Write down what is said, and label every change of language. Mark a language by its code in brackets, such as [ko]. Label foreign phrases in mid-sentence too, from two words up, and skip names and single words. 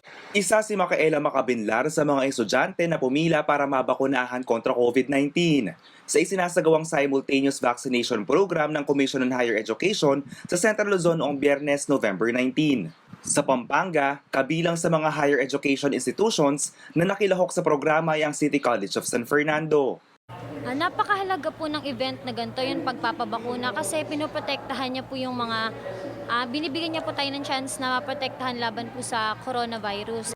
[tl] Isa si Micaela Macabinlar sa mga estudyante na pumila para mabakunahan kontra COVID-19 sa isinasagawang [en] simultaneous vaccination program [tl] ng Commission on Higher Education sa Central Luzon noong Biyernes, November 19. Sa Pampanga, kabilang sa mga [en] higher education institutions [tl] na nakilahok sa programa ay ang City College of San Fernando. Napakahalaga po ng event na ganito yung pagpapabakuna kasi pinoprotektahan niya po yung mga binibigyan niya po tayo ng chance na maprotektahan laban po sa coronavirus.